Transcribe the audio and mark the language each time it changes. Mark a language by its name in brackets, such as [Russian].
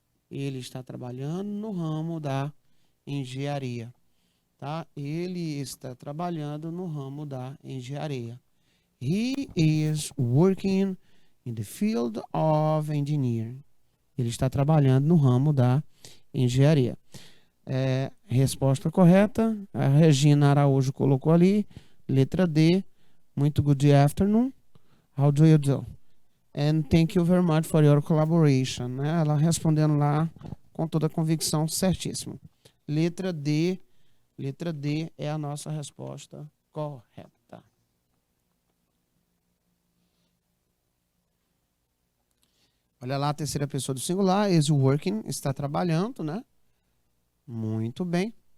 [Portuguese] Ele está trabalhando no ramo da engenharia, tá? Ele está trabalhando no ramo da engenharia. [English] He is working in the field of engineering. [Portuguese] Ele está trabalhando no ramo da engenharia. Resposta correta. A Regina Araújo colocou ali. Letra D. Muito [English] good afternoon. How do you do? And thank you very much for your collaboration. [Portuguese] Ela respondendo lá com toda a convicção, certíssimo. Letra D é a nossa resposta correta. Olha lá a terceira pessoa do singular, [English] is working, [Portuguese] está trabalhando, né? Muito bem.